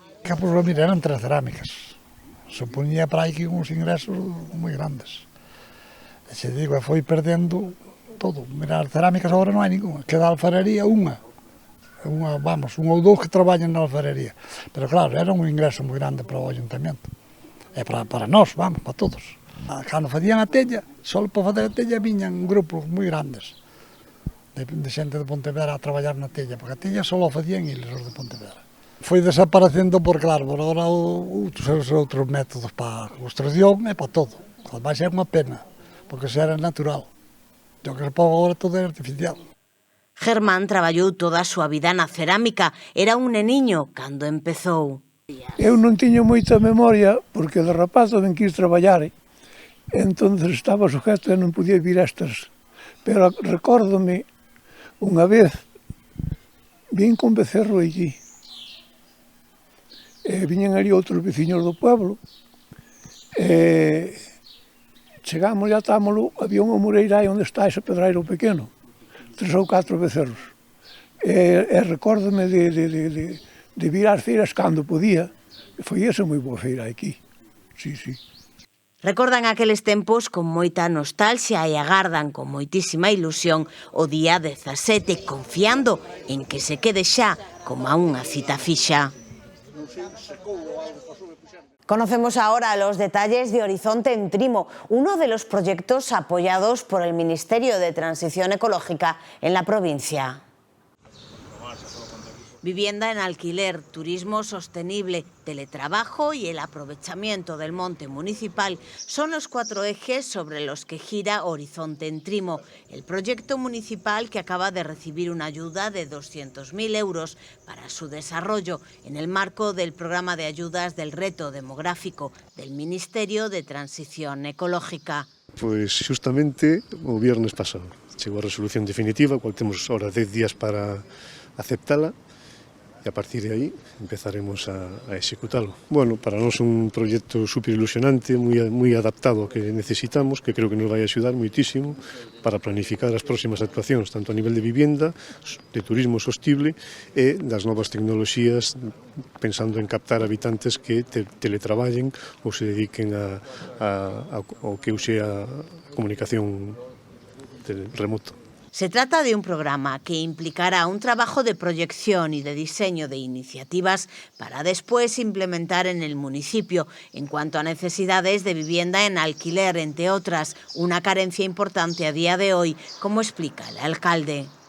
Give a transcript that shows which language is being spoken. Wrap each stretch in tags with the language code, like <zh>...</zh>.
<gl>Campos Ramírez eran 3 cerámicas. Supoñía para aí que uns ingresos moi grandes. E se digo, foi perdendo todo. Mira, as cerámicas agora non hai ninguna. Queda a alfarería unha ou dous que traballan na alfarería. Pero claro, era un ingreso moi grande para o ayuntamento. E para nós, para todos. Cando facían a tella, só para fazer a tella viñan grupos moi grandes de xente de Pontevedra a traballar na tella, porque a tella só facían eles os de Pontevedra. Foi desaparecendo por, claro, por agora outros métodos para a construcción e para todo. Ademais é unha pena, porque xa era natural. O que se pode agora todo é artificial. Germán traballou toda a súa vida na cerámica, era un neniño cando empezou. Eu non tiño moita memoria, porque de rapaz tamén quis traballar, entonces estaba sujeto e non podía vir estas. Pero recórdome, unha vez, vin con becerro allí. Viñan ali outros veciños do pueblo. Chegamos e atámolo, había unha moreira aí onde está ese pedrairo pequeno. 3 ou 4 becerros. Recórdome de vir ás feiras cando podía. Foi esa moi boa feira aquí. Sí. Recordan aqueles tempos con moita nostalgia e agardan con moitísima ilusión o día 17, confiando en que se quede xa como unha cita fixa.</gl> <es>Conocemos ahora los detalles de Horizonte en Trimo, uno de los proyectos apoyados por el Ministerio de Transición Ecológica en la provincia. Vivienda en alquiler, turismo sostenible, teletrabajo y el aprovechamiento del monte municipal son los 4 ejes sobre los que gira Horizonte en Trimo, el proyecto municipal que acaba de recibir una ayuda de 200.000 euros para su desarrollo en el marco del programa de ayudas del reto demográfico del Ministerio de Transición Ecológica.</es> <gl>Pois justamente o viernes pasado chegou a resolución definitiva, cual temos ahora 10 días para aceptala. E a partir de aí empezaremos a executalo. Bueno, para nós é un proxecto super ilusionante, moi adaptado ao que necesitamos, que creo que nos vai axudar moitísimo para planificar as próximas actuacións, tanto a nivel de vivienda, de turismo sostible e das novas tecnoloxías, pensando en captar habitantes que teletraballen ou se dediquen ao que use a comunicación remoto.</gl> <es>Se trata de un programa que implicará un trabajo de proyección y de diseño de iniciativas para después implementar en el municipio en cuanto a necesidades de vivienda en alquiler, entre otras, una carencia importante a día de hoy, como explica el alcalde.</es>